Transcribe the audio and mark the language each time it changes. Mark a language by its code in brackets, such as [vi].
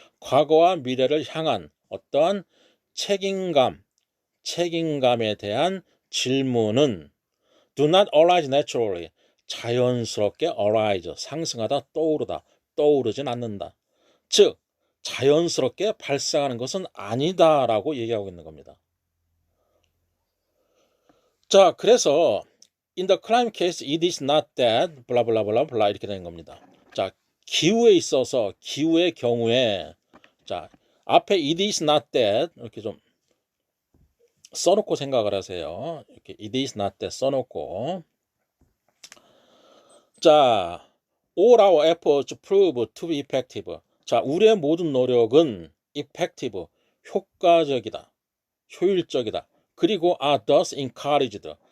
[ko] 과거와 미래를 향한 어떤 책임감에 대한 질문은 [en] do not arise naturally [ko] 자연스럽게 arise 상승하다 떠오르진 않는다. 즉 자연스럽게 발생하는 것은 아니다라고 얘기하고 있는 겁니다. 자, 그래서 [en] in the climate case it is not that [ko] 블라블라블라블라 이렇게 되는 겁니다. 자, 기후에 있어서 기후의 경우에 자, 앞에 [en] it is not that [ko] 이렇게 좀 써놓고 생각을 하세요. 이렇게 [en] it is not that [ko] 써놓고 자, [en] all our efforts prove to be effective. [ko] 자, 우리의 모든 노력은 effective, 효과적이다, 효율적이다. 그리고 [en] are thus encouraged.